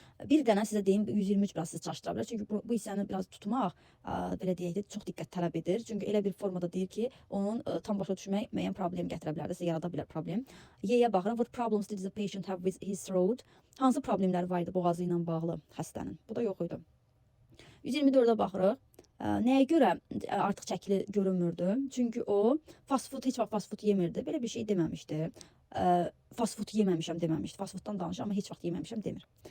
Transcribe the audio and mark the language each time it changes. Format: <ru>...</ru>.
<az>Bir dənə sizə deyim, 123 biraz sizi çaşdıra bilər. Çünki bu hissəni biraz tutmaq, belə deyək də, çox diqqət tələb edir. Çünki elə bir formada deyir ki, onun tam başa düşmək müəyyən problem gətirə bilər, sizə yarada bilər problem. Y-yə baxıram.</az> <en>What problems did the patient have with his throat?</en> <az>Hansı problemlər var idi boğazı ilə bağlı xəstənin? Bu da yox idi. 124-ə baxırıq. Nəyə görə artıq çəkili görünmürdü? Çünki o fast food, heç vaxt fast food yemirdi. Belə bir şey deməmişdi. Fast food yeməmişəm deməmişdi. Fast fooddan danışır, amma heç vaxt yeməmişəm demir.</az>